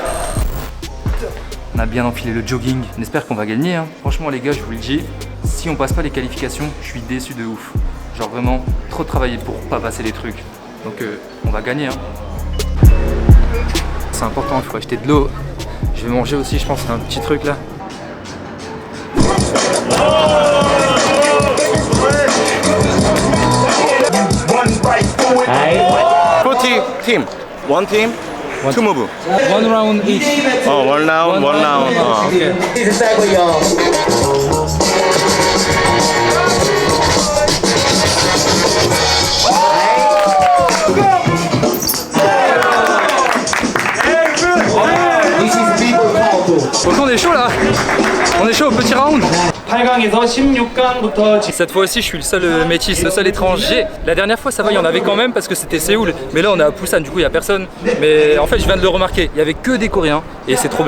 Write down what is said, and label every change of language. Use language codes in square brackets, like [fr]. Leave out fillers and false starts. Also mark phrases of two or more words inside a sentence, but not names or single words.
[fr] On a bien enfilé le jogging, on espère qu'on va gagner hein. Franchement les gars, je vous le dis, si on passe pas les qualifications, je suis déçu de ouf. Genre vraiment, trop travailler pour pas passer les trucs. Donc on va gagner hein. C'est important, il faut acheter de l'eau. Je vais manger aussi, je pense, un petit truc là. [en] team. One team, two move. One round each. one round, one round. Okay. [fr] Donc on est chaud là. On est chaud au petit round. [ko] 8강에서 16강부터 [fr] Cette fois aussi je suis le seul métis, le seul étranger. La dernière fois ça va, il y en avait quand même parce que c'était Séoul. Mais là on est à Busan, du coup il n'y a personne. Mais en fait je viens de le remarquer, il y avait que des Coréens et c'est trop bien.